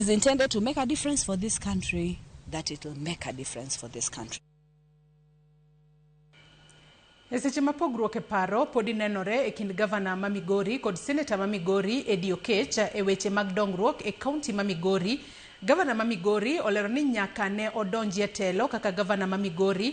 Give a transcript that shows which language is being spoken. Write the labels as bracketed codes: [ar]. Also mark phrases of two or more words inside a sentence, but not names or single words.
[en] is intended to make a difference for this country, that it will make a difference for this country. [luo] Seche ma Pogruok e paro podi nenore e kind gavana ma Migori kod seneta ma Migori Eddie Oketch e weche mag dongruok e kaunti ma Migori. Gavana ma Migori olero ni nyaka ne odonji e telo kaka gavana ma Migori.